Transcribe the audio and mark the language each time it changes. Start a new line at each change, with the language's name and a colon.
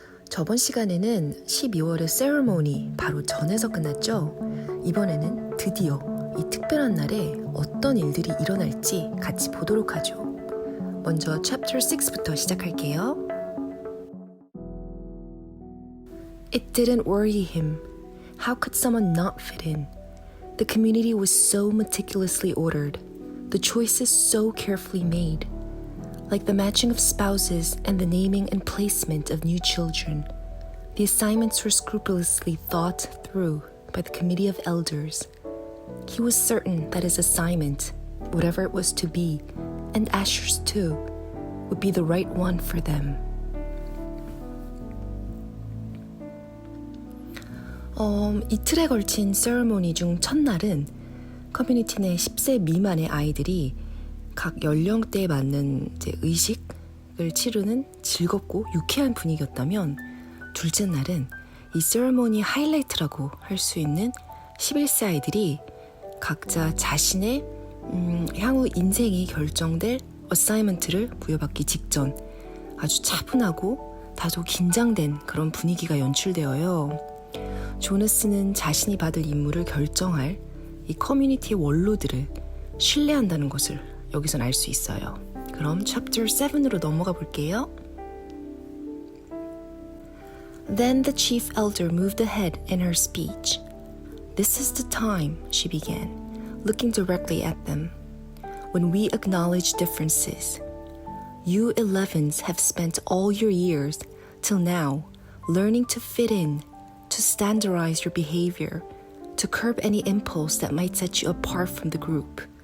Korean: 저번 시간에는 12월의 세레모니 바로 전에서 끝났죠? 이번에는 드디어 이 특별한 날에 어떤 일들이 일어날지 같이 보도록 하죠. 먼저 Chapter 6부터 시작할게요.
English: It didn't worry him. How could someone not fit in? The community was so meticulously ordered. The choices so carefully made. Like the matching of spouses and the naming and placement of new children, the assignments were scrupulously thought through by the committee of elders. He was certain that his assignment, whatever it was to be, and Asher's too, would be the right one for them.
Korean: 이틀에 걸친 세레모니 중 첫날은 커뮤니티 내 10세 미만의 아이들이 각 연령대에 맞는 의식을 치르는 즐겁고 유쾌한 분위기였다면, 둘째 날은 이 세레모니 하이라이트라고 할 수 있는 11세 아이들이 각자 자신의 향후 인생이 결정될 어사이먼트를 부여받기 직전 아주 차분하고 다소 긴장된 그런 분위기가 연출되어요. 조너스는 자신이 받을 임무를 결정할 이 커뮤니티의 원로들을 신뢰한다는 것을 여기선 알 수 있어요. 그럼 Chapter 7으로 넘어가 볼게요.
English: Then the chief elder moved ahead in her speech. This is the time, she began, looking directly at them, when we acknowledge differences. You 11s have spent all your years, till now, learning to fit in, to standardize your behavior, to curb any impulse that might set you apart from the group.